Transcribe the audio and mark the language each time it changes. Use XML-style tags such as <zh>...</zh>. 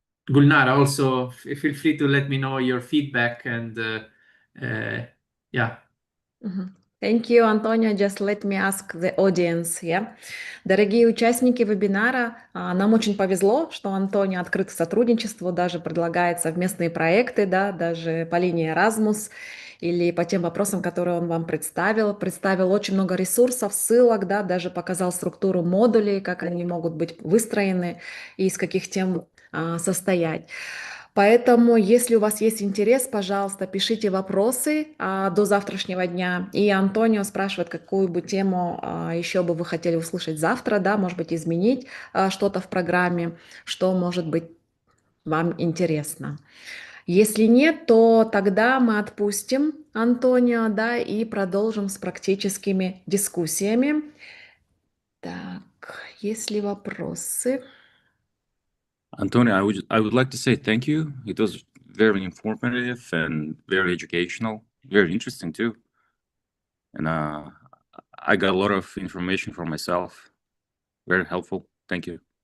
<en>Gulnara, also feel free to let me know your feedback and yeah. Thank you, Antonio. Just let me ask the audience, yeah.</en> <ru>Дорогие участники вебинара, нам очень повезло, что Антонио открыт к сотрудничеству, даже предлагает совместные проекты, да, даже по линии Erasmus или по тем вопросам, которые он вам представил. Представил очень много ресурсов, ссылок, да, даже показал структуру модулей, как они могут быть выстроены и из каких тем состоять. Поэтому, если у вас есть интерес, пожалуйста, пишите вопросы до завтрашнего дня. И Антонио спрашивает, какую бы тему еще бы вы хотели услышать завтра, да, может быть, изменить что-то в программе, что может быть вам интересно. Если нет, то тогда мы отпустим Антонио, да, и продолжим с практическими дискуссиями. Так, есть ли вопросы?</ru> <en>Antonio, I would like to say thank you. It was very informative and very educational, very interesting too. And I got a lot of information for myself. Very helpful. Thank you.</en>